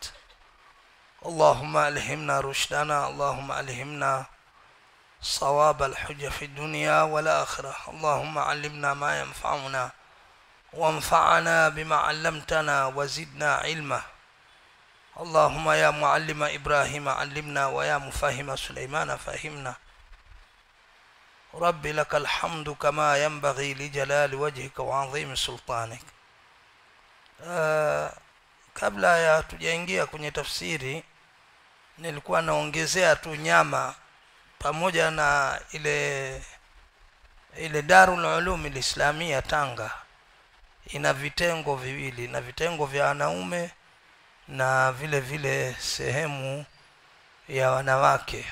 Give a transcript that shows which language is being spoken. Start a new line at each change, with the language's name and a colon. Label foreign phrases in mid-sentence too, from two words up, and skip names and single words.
Arabic: اللهم ألهمنا رشدنا، اللهم ألهمنا صواب الحجة في الدنيا والآخرة، اللهم علمنا ما ينفعنا وانفعنا بما علمتنا وزدنا علما. اللهم يا معلم إبراهيم علمنا ويا مفهم سليمان فهمنا. رب لك الحمد كما ينبغي لجلال وجهك وعظيم سلطانك.
Swahili: Kabla ya tujaingia kwenye tafsiri, nilikuwa naongezea tu nyama pamoja na ile Darul Ulum Islamia Tanga ina vitengo viwili, na vitengo vya wanaume na vile vile sehemu ya wanawake.